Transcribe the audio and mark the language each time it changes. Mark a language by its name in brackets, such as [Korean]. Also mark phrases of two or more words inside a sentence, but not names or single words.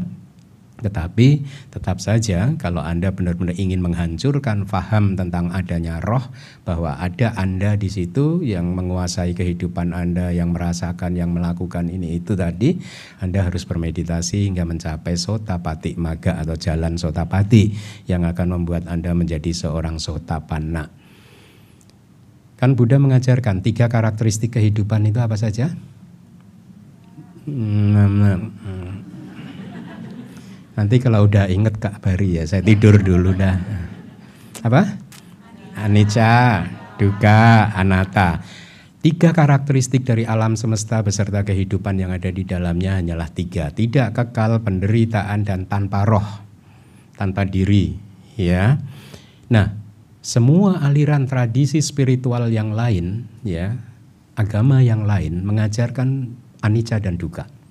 [Indonesian] Tetapi tetap saja kalau Anda benar-benar ingin menghancurkan faham tentang adanya roh, bahwa ada Anda di situ yang menguasai kehidupan Anda, yang merasakan, yang melakukan ini itu tadi, Anda harus bermeditasi hingga mencapai [Pali] sotapati maga [Indonesian] atau jalan sotapati yang akan membuat Anda menjadi seorang sotapanna. Kan Buddha mengajarkan 3 karakteristik kehidupan itu apa saja? Nanti kalau udah inget Kak Bari ya, saya tidur dulu dah. Apa? [Pali] Anicca, dukkha, anatta. [Indonesian] 3 karakteristik dari alam semesta beserta kehidupan yang ada di dalamnya hanyalah 3. Tidak kekal, penderitaan, dan tanpa roh, tanpa diri. Ya. Nah, semua aliran tradisi spiritual yang lain, ya, agama yang lain mengajarkan anicca dan dukkha.